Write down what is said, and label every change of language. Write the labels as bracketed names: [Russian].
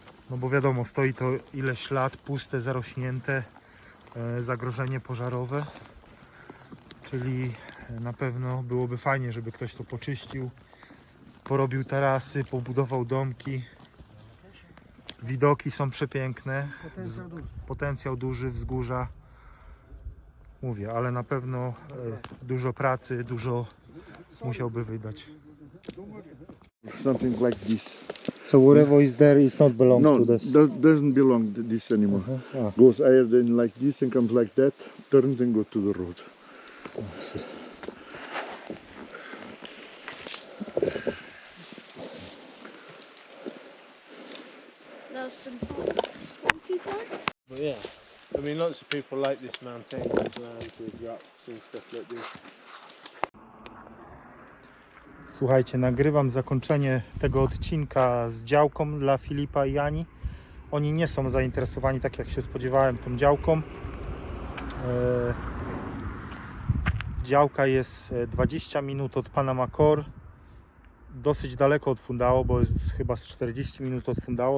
[Polish] No bo wiadomo, stoi to ileś lat, puste, zarośnięte, zagrożenie pożarowe, czyli na pewno byłoby fajnie, żeby ktoś to poczyścił, porobił tarasy, pobudował domki. Widoki są przepiękne, potencjał duży, wzgórza. Mówię, ale na pewno dużo pracy, dużo musiałby wydać. [English] Something like this. So whatever is there is not belong No, to this. doesn't belong to this anymore. Ah. Goes higher than like this and comes like that, turns and go to the road. There's some spooky parts. But yeah, I mean, lots of people like this mountain ground with rocks and stuff like this. [Polish] Słuchajcie, nagrywam zakończenie tego odcinka z działką dla Filipa i Ani. Oni nie są zainteresowani, tak jak się spodziewałem, tą działką. Działka jest 20 minut od Panama Core. Dosyć daleko od Fundao, bo jest chyba z 40 minut od Fundao.